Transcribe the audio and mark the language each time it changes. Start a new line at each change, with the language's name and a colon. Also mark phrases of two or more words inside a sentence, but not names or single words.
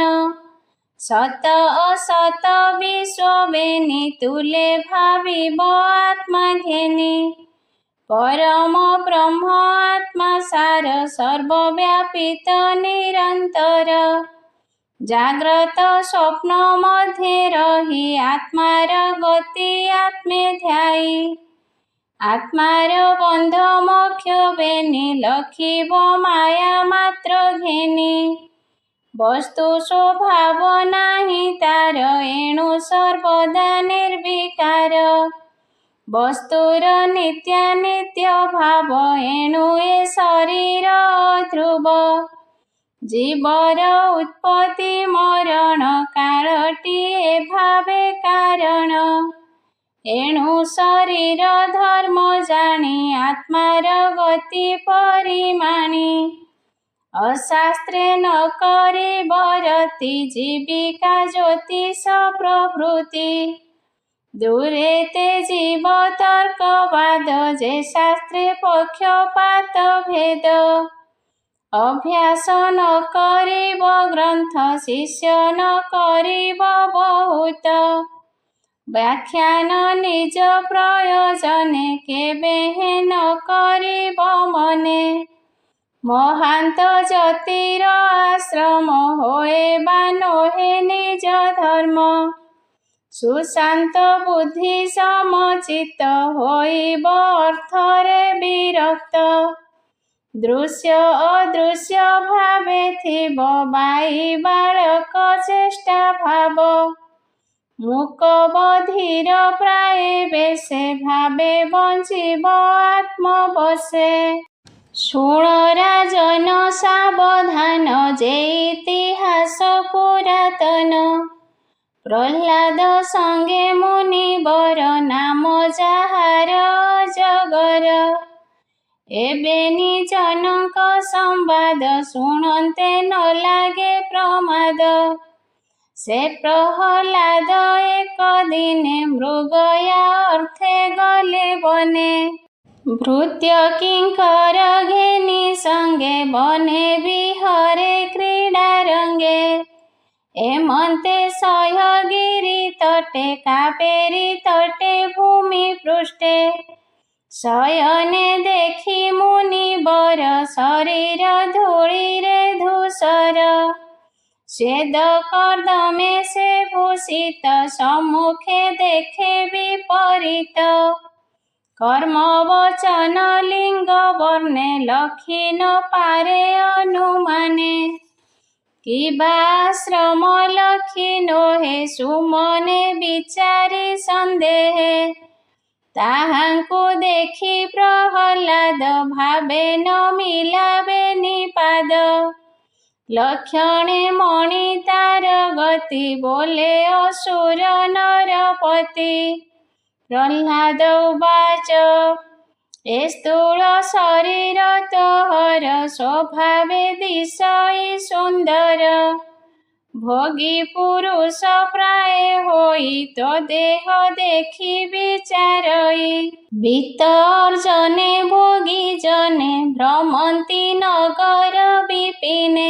Odia: ସତ ଅସତ ବିଶ୍ୱବେନୀ ତୁଲେ ଭାବିବ ଆତ୍ମା ଘେନୀ। ପରମ ବ୍ରହ୍ମ ଆତ୍ମା ସାର ସର୍ବବ୍ୟାପିତ ନିରନ୍ତର। ଜାଗ୍ରତ ସ୍ୱପ୍ନ ମଧ୍ୟେ ରହି ଆତ୍ମାର ଗତି ଆତ୍ମେ ଧ୍ୟାୟୀ। ଆତ୍ମାର ବନ୍ଧ ମୋକ୍ଷ ବେନୀ ଲଖିବ ମାୟା ମାତ୍ର ଘେନୀ। ବସ୍ତୁ ସ୍ୱଭାବ ନାହି ତାର ଏଣୁ ସର୍ବଦା ନିର୍ବିକାର। ବସ୍ତୁର ନିତ୍ୟାନିତ୍ୟ ଭାବ ଏଣୁ ଏ ଶରୀର ଧ୍ରୁବ। ଜୀବର ଉତ୍ପତ୍ତି ମରଣ କାଳଟୀଏ ଭାବେ କାରଣ। ଏଣୁ ଶରୀର ଧର୍ମ ଜାନୀ ଆତ୍ମାର ଗତି ପରିମାଣୀ। ଅଶାସ୍ତ୍ରେ ନ କରିବ ରତି ଜୀବିକା ଜ୍ୟୋତିଷ ପ୍ରଭୃତି। ଦୂରେ ତେ ଜୀବ ତର୍କବାଦ ଜେ ଶାସ୍ତ୍ରେ ପକ୍ଷପାତ ଭେଦ। ଅଭ୍ୟାସ ନ କରିବ ଗ୍ରନ୍ଥ ଶିଷ୍ୟ ନ କରିବ ବହୁତ। ବ୍ୟାଖ୍ୟାନ ନିଜ ପ୍ରୟୋଜନେ କେବେ ହେନ କରିବ ମନେ। ମହାନ୍ତ ଜତିର ଆଶ୍ରମ ହୋଏ ବା ନୋହେ ନିଜ ଧର୍ମ। ସୁଶାନ୍ତ ବୁଦ୍ଧି ସମଚିତ ହୋଇବ ଅର୍ଥରେ ବିରକ୍ତ। ଦୃଶ୍ୟ ଅଦୃଶ୍ୟ ଭାବେ ଥିବ ବାଇ ବାଳକ ଚେଷ୍ଟା ଭାବ। ମୂକ ବଧିର ପ୍ରାୟ ବେଶେ ଭାବେ ବଞ୍ଚିବ ଆତ୍ମ ବସେ। ଶୁଣ ରାଜନ ସାବଧାନ ଜେ ଇତିହାସ ପୁରାତନ। ପ୍ରହ୍ଲାଦ ସଙ୍ଗେ ମୁନିବର ନାମ ଜାହାର ଜଗର। ଏବେ ନିଜନକ ସମ୍ବାଦ ଶୁଣନ୍ତେ ନ ଲାଗେ ପ୍ରମାଦ। ସେ ପ୍ରହ୍ଲାଦ ଏକ ଦିନେ ମୃଗୟା ଅର୍ଥେ ଗଲେ ବନେ। ଭୃତ୍ୟ କିଙ୍କର ଘେନୀ ସଙ୍ଗେ ବନେ ବିହରେ କ୍ରୀଡ଼ା ରଙ୍ଗେ। ଏମନ୍ତେ ସହ୍ୟଗିରି ତଟେ କାବେରୀ ତଟେ ଭୂମି ପୃଷ୍ଠେ। ଶୟନେ ଦେଖୀ ମୁନିବର ଶରୀର ଧୂଳିରେ ଧୂସର। ସ୍ୱେଦ କର୍ଦମେ ସେ ଭୂଷିତ ସମ୍ମୁଖେ ଦେଖେ ବିପରୀତ। କର୍ମ ବଚନ ଲିଙ୍ଗ ବର୍ଣେ ଲଖୀ ନ ପାରେ ଅନୁମାନେ। କିବା ଆଶ୍ରମ ଲଖୀ ନୋହେ ସୁମନେ ବିଚାରୀ ସନ୍ଦେହେ। ତାହାଙ୍କୁ ଦେଖୀ ପ୍ରହ୍ଲାଦ ଭାବେ ନ ମିଳାବେ ନିପାଦ। ଲକ୍ଷଣେ ମଣି ତାର ଗତି ବୋଲେ ଅସୁର ନରପତି।
Sanskrit: प्रह्लाद उवाच
Odia: ଏ ସ୍ଥୂଳ ଶରୀର ତୋହର ସ୍ୱଭାବେ ଦିଶଇ ସୁନ୍ଦର। ଭୋଗୀ ପୁରୁଷ ପ୍ରାୟ ହୋଇ ତୋ ଦେହ ଦେଖି ବିଚାରଇ। ବିତ୍ତ ଅର୍ଜନେ ଭୋଗୀ ଜନେ ଭ୍ରମନ୍ତି ନଗର ବିପିନେ।